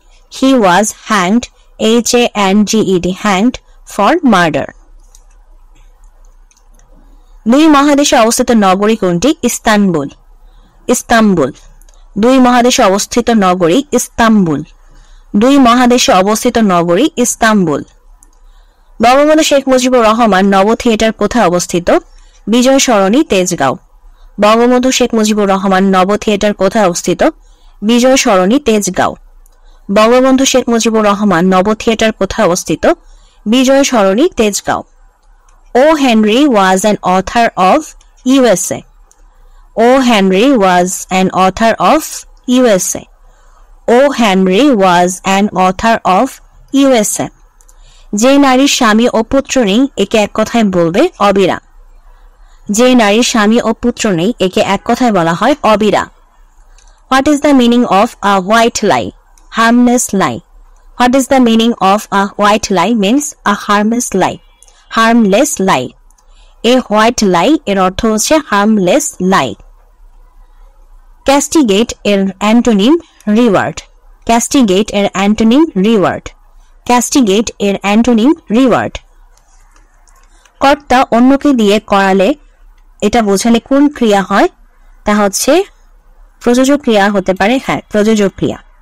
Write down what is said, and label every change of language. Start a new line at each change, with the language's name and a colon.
English: He was hanged HANGED hanged for murder.
Bangla: দুই মহাদেশে অবস্থিত নগরী কোনটি? ইস্তানবুল। ইস্তাম্বুল। দুই মহাদেশে অবস্থিত নগরী ইস্তাম্বুল। দুই মহাদেশে অবস্থিত নগরী ইস্তাম্বুল। বঙ্গবন্ধু শেখ মুজিবুর রহমান নব থিয়েটার কোথায় অবস্থিত? বিজয় সরণি, তেজগাঁও। বঙ্গবন্ধু শেখ মুজিবুর রহমান নব থিয়েটার কোথায় অবস্থিত? বিজয় সরণি, তেজগাঁও। বঙ্গবন্ধু শেখ মুজিবুর রহমান নব থিয়েটার কোথায় অবস্থিত? বিজয় সরণি, Tejgaon. O.
English: Henry was an author of USA. O. Henry was an author of USA. O. Henry was an author of USA.
Bangla: যে নারীর স্বামী ও পুত্র নেই একে এক কথায় বলবে অবিরা। যে নারীর স্বামী ও পুত্র নেই একে এক কথায় বলা হয় অবিরা।
English: What is the meaning of a white lie? Harmless lie. What is the meaning of a white lie? Means a harmless lie. Harmless lie. A white lie
Bangla: এর অর্থ হচ্ছে
English: harmless lie. Castigate এর antonym reward. Castigate এর antonym reward. Castigate এর অ্যান্টোনিম reward.
Bangla: কর্তা অন্যকে দিয়ে করালে এটা বোঝালে কোন ক্রিয়া হয়? তা হচ্ছে প্রযোজক ক্রিয়া হতে পারে। হ্যাঁ, প্রযোজক ক্রিয়া।